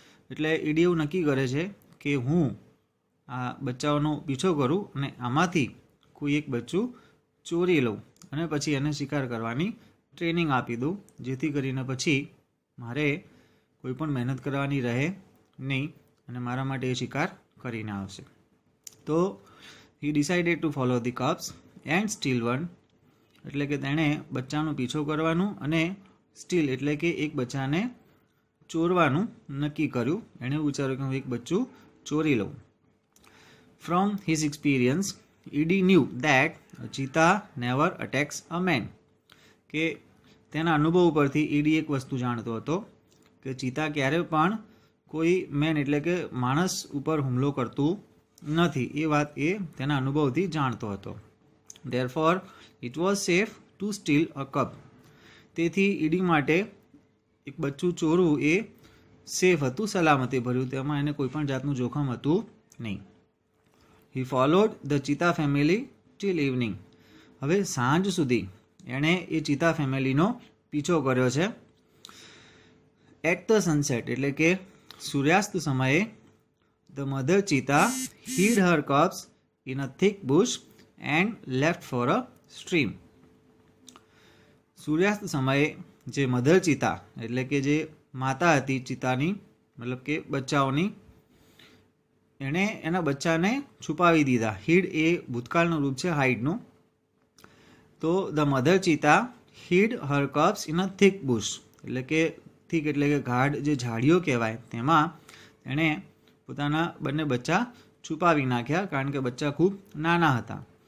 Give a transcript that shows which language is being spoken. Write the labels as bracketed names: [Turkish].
[Gujarati] એટલે ઈડી એવું નક્કી કરે છે કે હું આ બચ્ચાઓનો પીછો કરું અને આમાંથી કોઈ એક બચ્ચું ચોરી લઉં અને પછી એને શિકાર કરવાની ટ્રેનિંગ આપી દઉં, જેથી કરીને પછી મારે કોઈ પણ મહેનત કરવાની રહે નહીં અને મારા માટે એ શિકાર કરીને આવશે. તો [English] he decided to follow the cubs and steal one, [Gujarati] એટલે કે તેણે બચ્ચાનો પીછો કરવાનું અને સ્ટીલ એટલે કે એક બચ્ચાને ચોરવાનું નક્કી કર્યું. એણે વિચાર્યું કે હું એક બચ્ચું ચોરી લઉં. [English] From his experience, Edie knew that a cheetah never attacks a man. [Gujarati] કે તેના અનુભવ પરથી ઈડી એક વસ્તુ જાણતો હતો કે ચીતા ક્યારે પણ કોઈ મેન એટલે કે માણસ ઉપર હુમલો કરતું નથી. એ વાત એ તેના અનુભવથી જાણતો હતો. [English] Therefore, it was safe to steal a cub. [Gujarati] તેથી ઈડી માટે એક બચ્ચું ચોરવું એ સેફ હતું, સલામતી ભર્યું. તેમાં એને કોઈ પણ જાતનું જોખમ હતું નહીં. [English] He followed the cheetah family till evening. [Gujarati] હવે સાંજ સુધી એણે એ ચીતા ફેમિલીનો પીછો કર્યો છે. [English] at the sunset [Gujarati] એટલે કે સૂર્યાસ્ત સમયે [English] The mother cheetah hid her cubs in a thick bush and left for a stream. [Gujarati] સૂર્યાસ્ત સમયે જે મધર ચીતા એટલે કે જે માતા હતી ચીતાની, મતલબ કે બચ્ચાઓની, એણે એના બચ્ચાને છુપાવી દીધા. હીડ એ ભૂતકાળનું રૂપ છે હાઇડનું. તો [English] the mother cheetah hid her cubs in a thick bush, [Gujarati] એટલે કે થીક એટલે કે ગાઢ જે ઝાડીઓ કહેવાય તેમાં એણે પોતાના બંને બચ્ચા છુપાવી નાખ્યા, કારણ કે બચ્ચા ખૂબ નાના હતા.